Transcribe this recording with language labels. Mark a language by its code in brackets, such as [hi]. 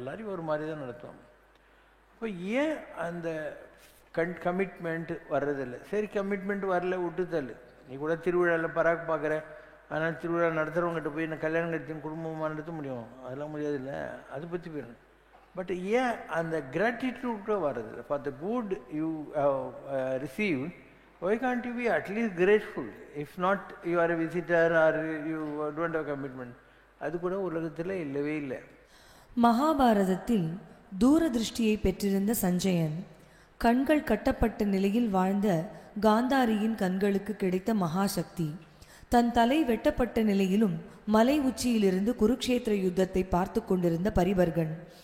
[ta] எல்லாரையும் ஒரு மாதிரி தான் நடத்துவேன். அப்போ ஏன் அந்த கமிட்மெண்ட் வர்றதில்லை? சரி, கமிட்மெண்ட் வரல, விட்டுத்தல். நீ கூட திருவிழாவில் பராக் பார்க்குற, ஆனால் திருவிழா நடத்துகிறவங்ககிட்ட போய் நான் கல்யாணம் கட்டின குடும்பமாக நடத்த முடியும்? அதெல்லாம் முடியாது இல்லை, அதை பற்றி போயிடும். பட் ஏன் அந்த கிராட்டிடியூட வர்றதில்லை? [en] For the good you receive, why can't you be at least grateful? If not, you are a visitor or you don't have commitment. [ta] அது கூட உலகத்தில் இல்லவே இல்லை. மகாபாரதத்தில் தூரதிருஷ்டியை பெற்றிருந்த சஞ்சயன் கண்கள் கட்டப்பட்ட நிலையில் வாழ்ந்த காந்தாரியின் கண்களுக்கு கிடைத்த மகாசக்தி. தன் தலை வெட்டப்பட்ட நிலையிலும் மலை உச்சியிலிருந்து குருக்ஷேத்திர யுத்தத்தை பார்த்து கொண்டிருந்த பரிவர்கன்.